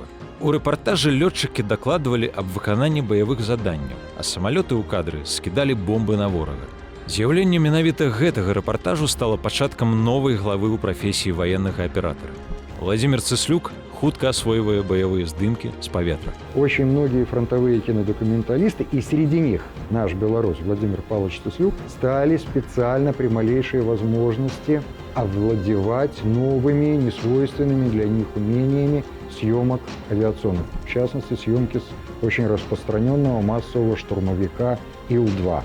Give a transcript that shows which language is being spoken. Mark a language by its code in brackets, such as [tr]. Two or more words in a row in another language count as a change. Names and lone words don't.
[be] У рэпартажы лётчыкі дакладвалі аб выкананні баявых заданняў, а самалёты ў кадры скідалі бомбы на ворага. З'яўленне менавіта гэтага рэпартажу стала пачаткам новай главы ў прафесіі ваеннага аператара. Владимир Цыслюк хутка асвойвае баявыя здымкі з паветра. [ru] Очень многие фронтовые кинодокументалисты, и среди них наш белорус Владимир Павлович Цыслюк, стали специально при малейшей возможности овладевать новыми, несвойственными для них умениями съемок авиационных. В частности, съемки с очень распространенного массового штурмовика Ил-2.